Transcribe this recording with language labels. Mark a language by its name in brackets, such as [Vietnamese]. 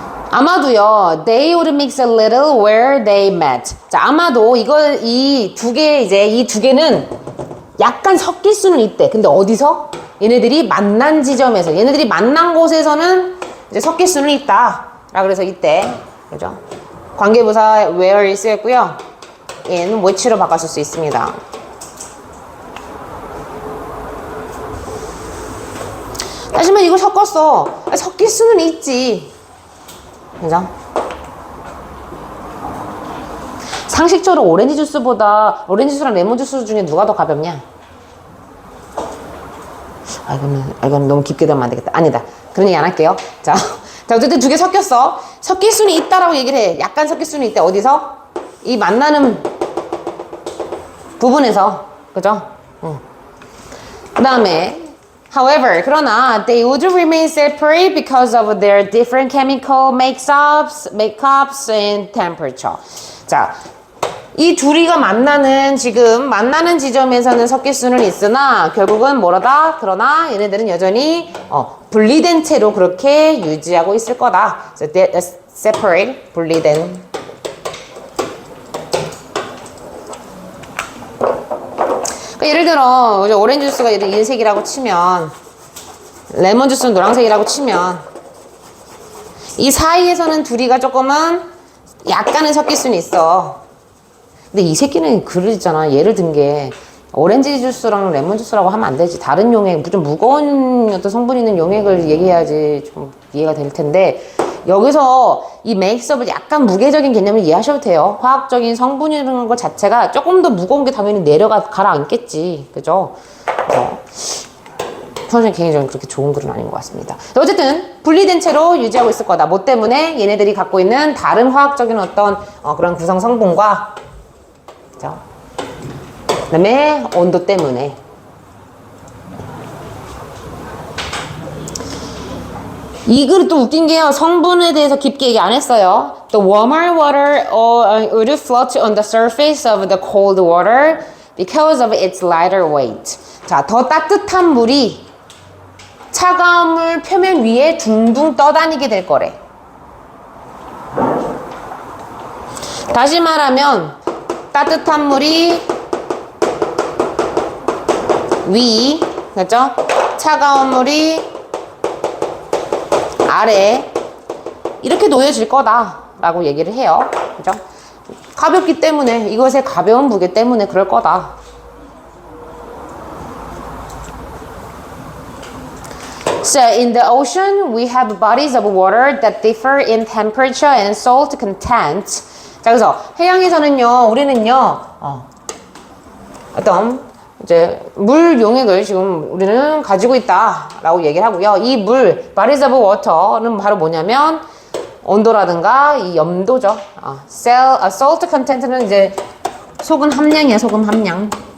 [Korean] 아마도요, [English] they would mix a little where they met. [Korean] 자, 아마도 이 두 개는 약간 섞일 수는 있대. 근데 어디서? 얘네들이 만난 지점에서, 얘네들이 만난 곳에서는 이제 섞일 수는 있다. 라 그래서 이때, 그죠? 관계부사 where이 쓰였고요. in which로 바꿨을 수 있습니다. 하지만 이걸 섞었어. 섞일 수는 있지. 그죠? 상식적으로 오렌지 주스랑 레몬 주스 중에 누가 더 가볍냐? 이건 너무 깊게 들으면 안 되겠다. 아니다. 그런 얘기 안 할게요. 자, 어쨌든 두 개 섞였어. 섞일 수는 있다라고 얘기를 해. 약간 섞일 수는 있대. 어디서? 이 만나는 부분에서. 그죠? 그 다음에 [English] however, [Korean] 그러나 [English] they would remain separate because of their different chemical makeups and temperature. [Korean] 자, 이 둘이가 만나는 지점에서는 섞일 수는 있으나 결국은 뭐라다? 그러나 얘네들은 여전히 분리된 채로 그렇게 유지하고 있을 거다. [English] So separate, 분리된. [Korean] 그러니까 예를 들어 오렌지 주스가 흰색이라고 치면 레몬 주스는 노란색이라고 치면 이 사이에서는 둘이가 조금은 약간은 섞일 수는 있어. 근데 이 새끼는 그러잖아. 예를 든 게 오렌지 주스랑 레몬 주스라고 하면 안 되지. 다른 용액, 좀 무거운 어떤 성분 있는 용액을 얘기해야지 좀 이해가 될 텐데 여기서 이 메이크업을 약간 무게적인 개념을 이해하셔도 돼요. 화학적인 성분이라는 것 자체가 조금 더 무거운 게 당연히 가라앉겠지. 그죠? 그래서 저는 개인적으로 그렇게 좋은 글은 아닌 것 같습니다. 어쨌든 분리된 채로 유지하고 있을 거다. 뭐 때문에? 얘네들이 갖고 있는 다른 화학적인 어떤 그런 구성 성분과 그죠? 그 다음에 온도 때문에. 이 글이 또 웃긴 게요. 성분에 대해서 깊게 얘기 안 했어요. [English] The warmer water would float on the surface of the cold water because of its lighter weight. [Korean] 자, 더 따뜻한 물이 차가운 물 표면 위에 둥둥 떠다니게 될 거래. 다시 말하면 따뜻한 물이 위, 그죠? 차가운 물이 아래 이렇게 놓여질 거다라고 얘기를 해요. 그죠? 가볍기 때문에 이것의 가벼운 무게 때문에 그럴 거다. [English] So in the ocean, we have bodies of water that differ in temperature and salt content. [Korean] 자, 그래서 해양에서는요, 우리는요, 어떤 이제 물 용액을 지금 우리는 가지고 있다라고 얘기를 하고요. 이 물, [English] bodies of water [Korean] 는 바로 뭐냐면 온도라든가 이 염도죠. salt content는 이제 소금 함량이야, 소금 함량.